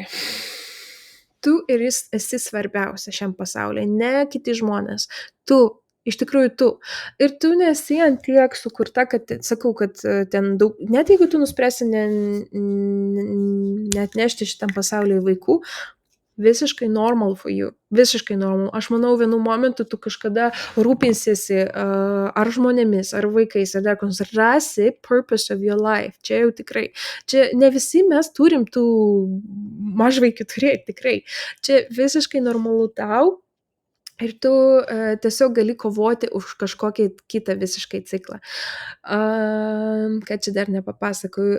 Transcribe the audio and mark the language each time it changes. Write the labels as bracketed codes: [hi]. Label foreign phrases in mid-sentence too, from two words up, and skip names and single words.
[lt] Tu ir jis esi svarbiausia šiam pasaulyje, ne kiti žmonės. Tu, iš tikrųjų tu. Ir tu nesi ant tiek sukurta, kad, sakau, kad ten daug, net jeigu tu nuspręsi neatnešti šitam pasaulyje vaikų, visiškai [en] normal for you, [lt] visiškai normal. Aš manau, vienu momentu tu kažkada rūpinsiesi ar žmonėmis, ar vaikais, ar dar koks, rasi [en] purpose of your life. [lt] Čia jau tikrai. Čia ne visi mes turim tų mažvaikių turėti, tikrai. Čia visiškai normalu tau. Ir tu tiesiog gali kovoti už kažkokį kitą visiškai ciklą. Ką čia dar nepapasakoju.